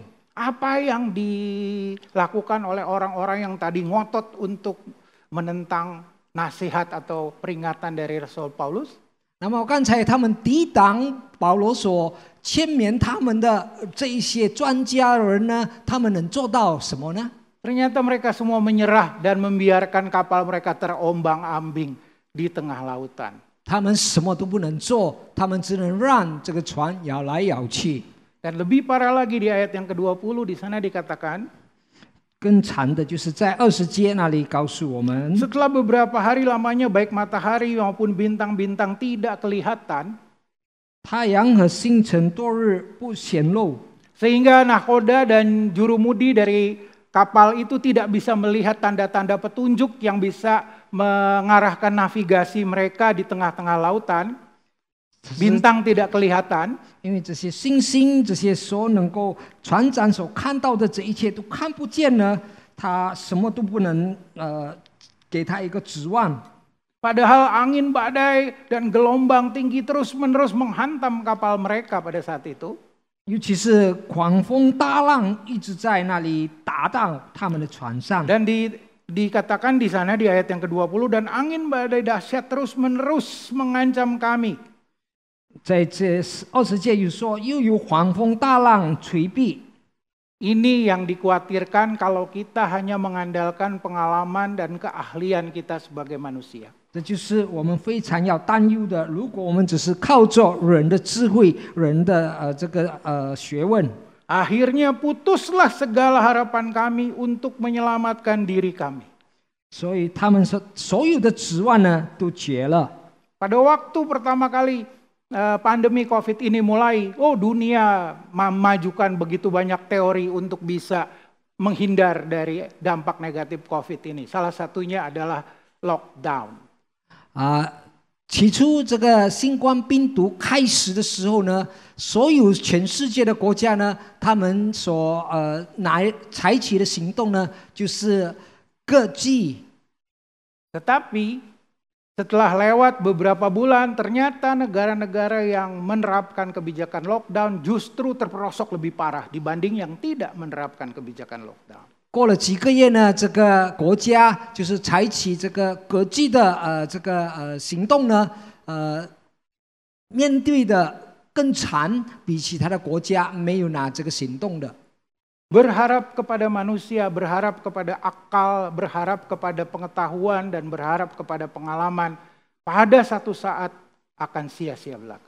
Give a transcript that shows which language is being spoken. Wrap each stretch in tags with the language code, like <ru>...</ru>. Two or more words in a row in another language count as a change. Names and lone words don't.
<id>Apa yang dilakukan oleh orang-orang yang tadi ngotot untuk menentang nasihat atau peringatan dari Rasul Paulus?</id> <zh>那么刚才他们抵挡保罗所劝勉他们的这一些专家人呢，他们能做到什么呢？</zh> <id>Ternyata mereka semua menyerah dan membiarkan kapal mereka terombang-ambing di tengah lautan.</id> <zh>他们什么都不能做，他们只能让这个船摇来摇去。</zh> <id>Dan lebih parah lagi di ayat yang ke-20 di sana dikatakan,</id> <zh>更惨的就是在20节那里告诉我们，</zh> <id>setelah beberapa hari lamanya baik matahari maupun bintang-bintang tidak kelihatan,</id> <zh>太阳和星辰多日不显露，</zh> <id>sehingga nahkoda dan jurumudi dari kapal itu tidak bisa melihat tanda-tanda petunjuk yang bisa mengarahkan navigasi mereka di tengah-tengah lautan. Bintang tidak kelihatan.</id> <zh>因为这些星星，这些所能够船长所看到的这一切都看不见呢，他什么都不能给他一个指望。</zh> <id>Padahal angin badai dan gelombang tinggi terus-menerus menghantam kapal mereka pada saat itu.</id> <zh>尤其是狂风大浪一直在那里打到他们的船上。</zh> <id>Dan dikatakan di sana di ayat yang ke-20, dan angin badai dahsyat terus-menerus mengancam kami.</id> <zh>在这20节有说，又有狂风大浪垂避。</zh> <id>Ini yang dikhawatirkan kalau kita hanya mengandalkan pengalaman dan keahlian kita sebagai manusia.</id> <zh>这就是我们非常要担忧的。如果我们只是靠着人的智慧、人的学问，</zh> <id>Akhirnya putuslah segala harapan kami untuk menyelamatkan diri kami.</id> <zh>所以他们所有的指望呢都绝了。</zh> <id>Pada waktu pertama kali pandemi COVID ini mulai, dunia memajukan begitu banyak teori untuk bisa menghindar dari dampak negatif COVID ini. Salah satunya adalah lockdown.</id> <zh>起初这个新冠病毒开始的时候呢，所有全世界的国家呢，他们所采取的行动呢，就是各自。</zh> <id>Tetapi setelah lewat beberapa bulan, ternyata negara-negara yang menerapkan kebijakan lockdown justru terperosok lebih parah dibanding yang tidak menerapkan kebijakan lockdown.</id> <zh>过了几个月呢，这个国家就是采取这个国际的行动呢，面对的更惨，比其他的国家没有拿这个行动的。</zh> <id>Berharap kepada manusia, berharap kepada akal, berharap kepada pengetahuan dan berharap kepada pengalaman, pada satu saat akan sia-sia belaka.</id>